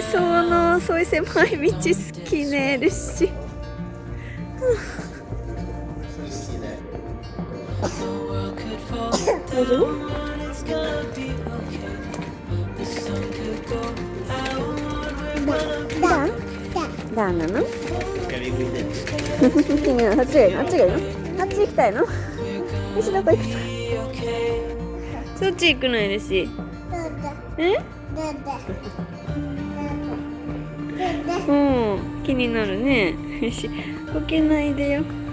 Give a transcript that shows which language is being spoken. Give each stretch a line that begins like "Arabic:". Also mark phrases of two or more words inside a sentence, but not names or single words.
Japanese: そういう狭い道好きね。ルシ。大丈夫？ダーなの？
Swedish: Ska vi gå in dit?
Japanese: 君はあっちがいいの？あっちがいいの？あっち行きたいの？よし、どこ行くの？そっち行くのよ、ルシ。え？うん、気になるね。よし、こけないでよ。